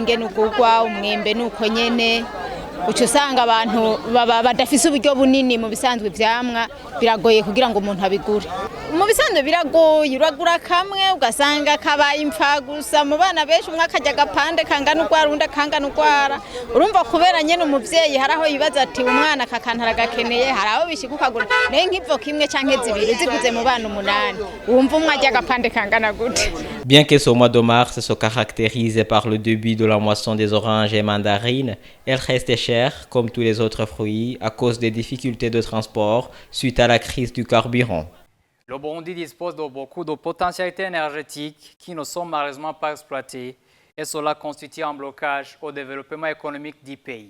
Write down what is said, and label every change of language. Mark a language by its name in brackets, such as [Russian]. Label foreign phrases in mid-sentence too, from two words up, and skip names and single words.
[Rundi] ingene ugurwa umwembe nuko nyene uco usanga abantu badafise uburyo bunini mu bisanzwe ivyamwa biragoye kugira ngo umuntu abigure mu bisanzwe biragoye uragura kamwe ugasanga kabaye impfa gusa mu bana benshi umwe akajya gapande kangana urwara undi akangana urwara urumva kubera nyene umuvyeyi haraho yibaza ati umwana kakantara gakeneye haraho bishigukagura naye nk'ivo kimwe canke zibiri ziguze mu bana 8 wumva umwe ajya gapande kangana gute. [French] Bien que ce mois de mars se caractérise par le début de la moisson des oranges et mandarines, elle reste chère comme tous les autres fruits à cause des difficultés de transport suite à la crise du carburant. Le Burundi dispose de beaucoup de potentialités énergétiques qui ne sont malheureusement pas exploitées et cela constitue un blocage au développement économique du pays.